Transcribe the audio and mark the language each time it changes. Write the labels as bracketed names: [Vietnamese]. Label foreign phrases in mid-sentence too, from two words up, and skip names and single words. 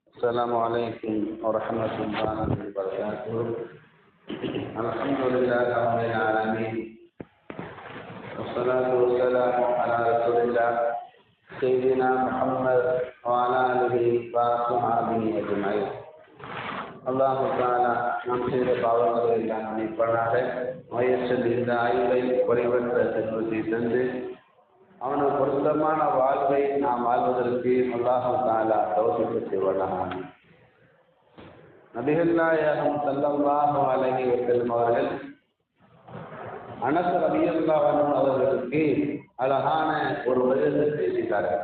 [Arabic] السلام عليكم ورحمة الله وبركاته. الحمد لله رب العالمين والصلاة والسلام على رسول الله سيدنا محمد وعلى آله وصحبه أجمعين. الله تعالى [Tamil] நம் செய்த பாவங்களை எல்லாம் மன்னிப்பானாக. நோயற்ற இந்த ஆய்வை குறைவற்ற செல்வத்தை தந்து அவனுக்கு பொருத்தமான வாழ்வை நாம் வாழ்வதற்கு [Arabic] الله تعالى توفيق [Tamil] செய்வானாக. நபிகள் நாயகம் [Arabic] صلى الله عليه وسلم [Tamil] அவர்கள் அனஸ் [Arabic] رضي الله عنه [Tamil] அவர்களுக்கு அழகான ஒரு உபதேசத்தை செய்தார்கள்.